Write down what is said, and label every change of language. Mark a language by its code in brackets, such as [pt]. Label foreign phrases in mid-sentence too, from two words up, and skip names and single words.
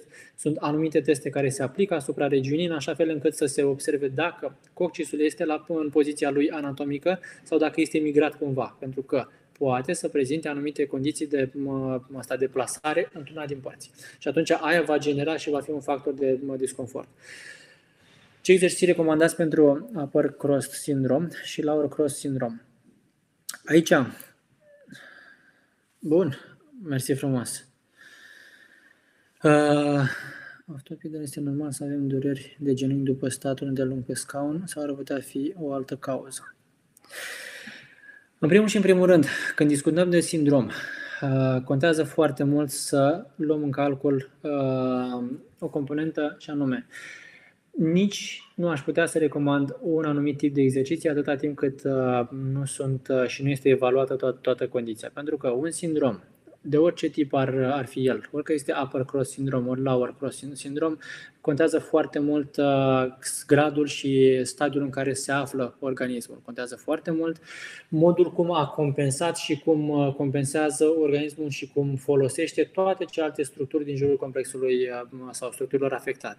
[ro] Sunt anumite teste care se aplică asupra regiunii, în așa fel încât să se observe dacă coccisul este în poziția lui anatomică sau dacă este migrat cumva, pentru că poate să prezinte anumite condiții de plasare într-una din părți. Și atunci aia va genera și va fi un factor de disconfort. Ce exerciții recomandați pentru [en] upper cross syndrome [ro] și [en] lower cross syndrome? [ro] Aici, bun, mersi frumos. Ortopedă este normal să avem dureri de genunchi după statul îndelung pe scaun sau ar putea fi o altă cauză? În primul și în primul rând, când discutăm de sindrom, contează foarte mult să luăm în calcul o componentă și anume, nici nu aș putea să recomand un anumit tip de exerciții atâta timp cât nu sunt și nu este evaluată toată condiția. Pentru că un sindrom, de orice tip ar fi el, orică este [en] upper cross syndrome [ro] ori [en] lower cross syndrome, [ro] contează foarte mult gradul și stadiul în care se află organismul. Contează foarte mult modul cum a compensat și cum compensează organismul și cum folosește toate celelalte structuri din jurul complexului sau structurilor afectate.